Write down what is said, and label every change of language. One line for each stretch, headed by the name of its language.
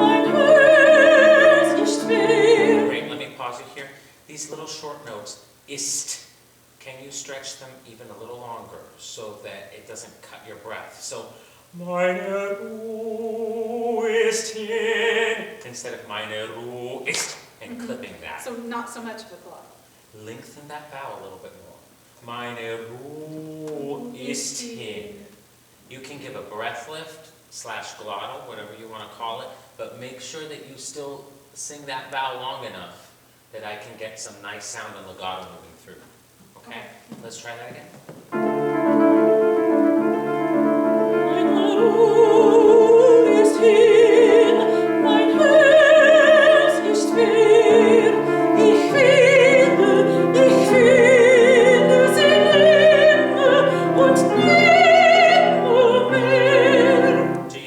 English: Great, let me pause you here. These little short notes, ist, can you stretch them even a little longer so that it doesn't cut your breath?
German: So, meine Ruhe ist hin,
English: instead of
German: meine Ruhe ist,
English: and clipping So not so much of a glottal. Lengthen that vowel a little bit more.
German: Meine Ruhe ist hin.
English: You can give a breath lift / glottal, whatever you want to call it, but make sure that you still sing that vowel long enough that I can get some nice sound and legato moving through. Okay? Let's try that again.
German: Meine Ruhe ist hin, mein Herz ist schwer. Ich finde sie nimmer und nimmermehr.